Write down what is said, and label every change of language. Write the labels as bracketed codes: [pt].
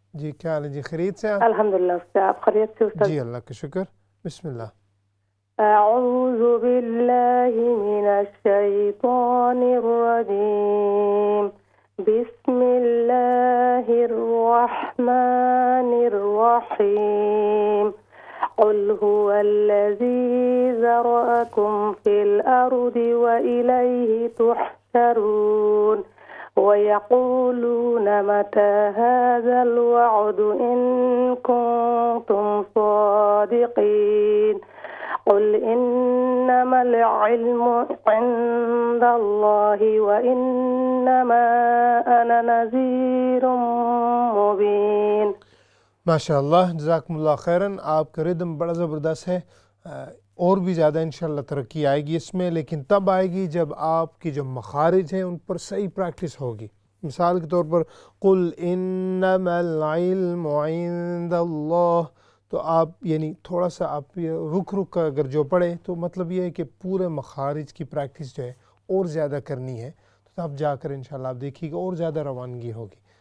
[ur] جی کیا حال ہے جی، خیریت سے آپ؟ الحمدللہ استاذ، آپ خیریت سے استاذ؟ جی اللہ کا شکر، بسم اللہ. [ar] اعوذ باللہ من الشیطان الرجیم، بسم اللہ الرحمن الرحیم، قل هو الذی ذرأکم فی الارض وإلیہ تحشرون ويقولون متى هذا الوعد إن كنتم صادقين قل إنما العلم عند الله وإنما أنا نذير مبين. [ur] ماشاءاللہ، جزاکم اللہ خیراً. آپ کا ردم بڑا زبردست ہے، اور بھی زیادہ انشاءاللہ ترقی آئے گی اس میں، لیکن تب آئے گی جب آپ کی جو مخارج ہیں ان پر صحیح پریکٹس ہوگی. مثال کے طور پر [ar] قل انما العلم عند اللہ، [ur] تو آپ یعنی تھوڑا سا آپ رک کر اگر جو پڑھیں تو مطلب یہ ہے کہ پورے مخارج کی پریکٹس جو ہے اور زیادہ کرنی ہے، تو تب جا کر انشاءاللہ آپ دیکھیے گا اور زیادہ روانگی ہوگی.